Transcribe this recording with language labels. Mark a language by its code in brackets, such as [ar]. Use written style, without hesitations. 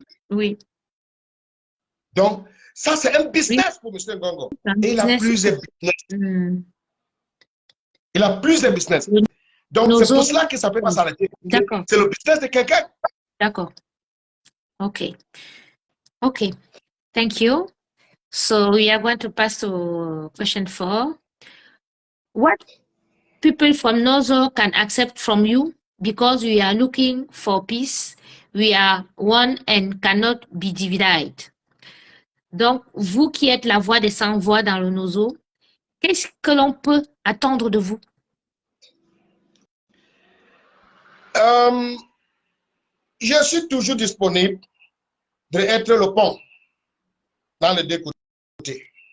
[fr] Oui. Donc, ça, c'est un business pour M. Ngongo. Et il a plusieurs business. Il a plusieurs business. Donc, c'est pour cela que ça ne peut pas s'arrêter. D'accord. C'est le business de quelqu'un. [en] D'accord. Okay. Okay. Thank you. So we are going to pass to question 4. What people from Nozo can accept from you because we are looking for peace. We are one and cannot be divided. [fr] Donc, vous qui êtes la voix des sans-voix dans le Nozo, qu'est-ce que l'on peut attendre de vous? Je suis toujours disponible d'être le pont dans les deux côtés.